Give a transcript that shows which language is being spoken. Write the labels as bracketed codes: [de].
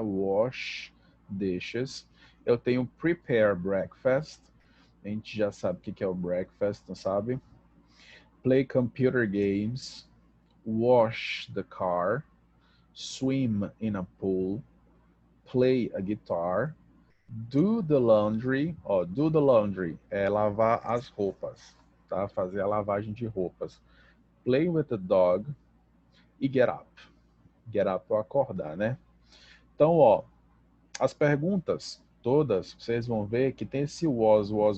[en] Wash dishes. [pt] Eu tenho [en] prepare breakfast, [pt] a gente já sabe o que é o breakfast, não sabe? [en] Play computer games, wash the car, swim in a pool, play a guitar, do the laundry, ó, do the laundry [pt] é lavar as roupas, tá? Fazer a lavagem de roupas. [en] Play with the dog e get up. [pt] Get up é acordar, né? Então, ó, as perguntas todas, vocês vão ver que tem esse was.